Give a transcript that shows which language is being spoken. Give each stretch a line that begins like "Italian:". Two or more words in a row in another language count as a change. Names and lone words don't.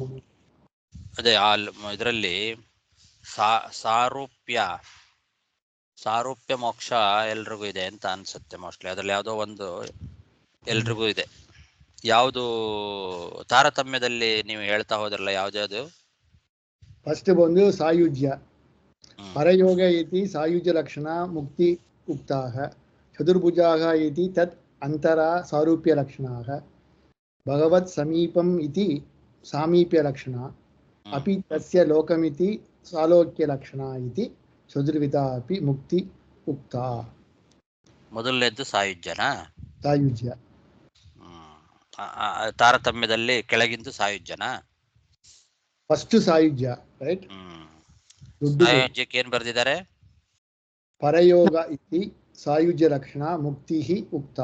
Kannada: ಅದೇ ಇದರಲ್ಲಿ ಸಾರೂಪ್ಯ ಮೋಕ್ಷ ಎಲ್ರಿಗೂ ಇದೆ ಅಂತ ಅನ್ಸುತ್ತೆ ಮೋಸ್ಟ್ಲಿ. ಅದ್ರಲ್ಲಿ ಯಾವುದೋ ಒಂದು ಎಲ್ರಿಗೂ ಇದೆ. ಯಾವುದು ತಾರತಮ್ಯದಲ್ಲಿ ನೀವು ಹೇಳ್ತಾ ಹೋದ್ರಲ್ಲ, ಯಾವ್ದು? ಫಸ್ಟ್ ಬಂದು ಸಾಯುಜ್ಯ.
Sanskrit: ಪರಯೋಗ ಇತಿ ಸಾಯುಜ್ಯ ಲಕ್ಷಣ ಮುಕ್ತಿ ಉಕ್ತಾಹ. ಚತುರ್ಭುಜಾಃ ಇತಿ ತತ್ ಅಂತರ ಸಾರೂಪ್ಯ ಲಕ್ಷಣಾಃ. ಭಗವತ್ ಸಮೀಪಂ ಇತಿ ಸಾಮೀಪ್ಯ ಲಕ್ಷಣ. ಅಪಿ ತಸ್ಯ ಲೋಕಮಿತಿ ಸಾಲೋಕ್ಯ ಲಕ್ಷಣ ಇತಿ ಚತುರ್ವಿಧ ಅಪಿ ಮುಕ್ತಿ ಉಕ್ತ.
Kannada: ಮೊದಲನೇದ್ದು ಸಾಯುಜ್ಯನಾ? ಸಾಯುಜ್ಯ. ತಾರತಮ್ಯದಲ್ಲಿ ಕೆಳಗಿಂದು ಸಾಯುಜ್ಯನಾ? ಫಸ್ಟ್ ಸಾಯುಜ್ಯ, ರೈಟ್. ಸಾಯುಜ್ಯಕ್ಕೆ ಏನ್ ಬರ್ದಿದ್ದಾರೆ?
Sanskrit: ಪರಯೋಗ ಇತಿ ಸಾಯುಜ್ಯ ಲಕ್ಷಣ ಮುಕ್ತಿ ಉಕ್ತ.